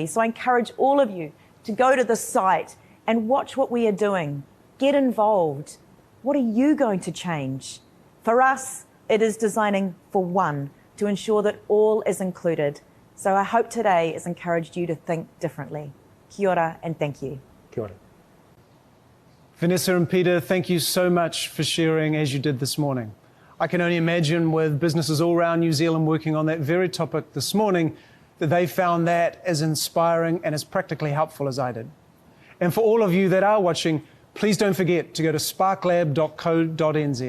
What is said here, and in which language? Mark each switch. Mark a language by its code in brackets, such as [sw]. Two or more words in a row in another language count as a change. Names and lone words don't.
[en] So I encourage all of you to go to the site and watch what we are doing. Get involved. What are you going to change? For us, it is designing for one, to ensure that all is included. So I hope today has encouraged you to think differently. [mi] Kia ora [en] and thank you. [mi] Kia ora. [en] Vanessa and Peter, thank you so much for sharing as you did this morning. I can only imagine with businesses all around New Zealand working on that very topic this morning, that they found that as inspiring and as practically helpful as I did. And for all of you that are watching, please don't forget to go to sparklab.co.nz.